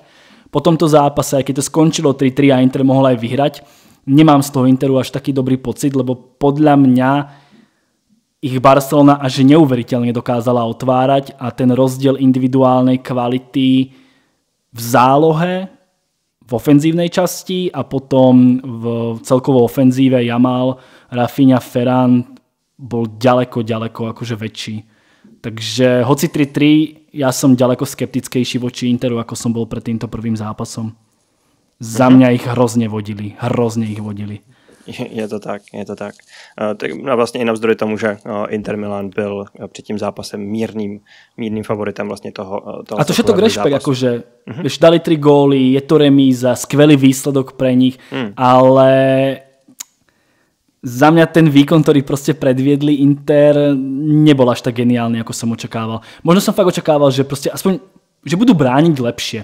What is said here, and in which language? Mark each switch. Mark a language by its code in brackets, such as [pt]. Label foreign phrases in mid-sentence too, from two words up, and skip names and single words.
[sk] Po tomto zápase, aj keď to skončilo 3-3 a Inter mohol aj vyhrať, nemám z toho Interu až taký dobrý pocit, lebo podľa mňa ich Barcelona až neuveriteľne dokázala otvárať a ten rozdiel individuálnej kvality v zálohe, v ofenzívnej časti a potom v celkovo ofenzíve Jamal, Rafinha, Ferran bol ďaleko akože väčší. Takže hoci 3-3, ja som ďaleko skeptickejší voči Interu, ako som bol pred týmto prvým zápasom. Za mňa ich hrozne ich vodili. Je to tak. [cs] A vlastně i navzdory tomu, že Inter Milan byl před tím zápasem mírným favoritem vlastně toho [sk] a to všetko rešpekt, akože dali 3 góly, je to remíza, skvelý výsledok pre nich, ale za mňa ten výkon, ktorý proste predviedli Inter, nebol až tak geniálny, ako som očakával. Možno som fakt očakával, že proste aspoň že budú brániť lepšie.